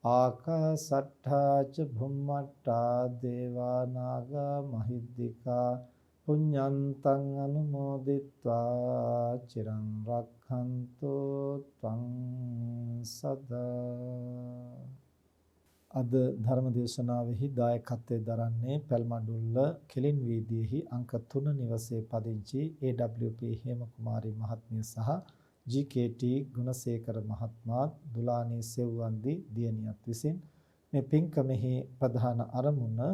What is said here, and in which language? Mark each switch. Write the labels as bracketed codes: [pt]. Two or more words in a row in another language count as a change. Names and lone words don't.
[pi] ආකාසට්ඨා ච භුම්මට්ඨා දේවා නාග මහිද්దికා පුඤ්ඤන්තං අනුමෝදිත්වා චිරං රක්ඛන්තු ත්වං සදා. [si] අද ධර්ම දේශනාවෙහි දායකත්වයෙන් දරන්නේ පැල්මඩුල්ල කෙලින් වීදියේහි අංක 3 නිවසේ පදිංචි AWP හේමකුමාරී මහත්මිය සහ GKT ගුණසේකර මහත්මයාත් දුලානී සෙව්වන්දි දියණියත් විසින් මේ පින්කමෙහි ප්‍රධාන අරමුණ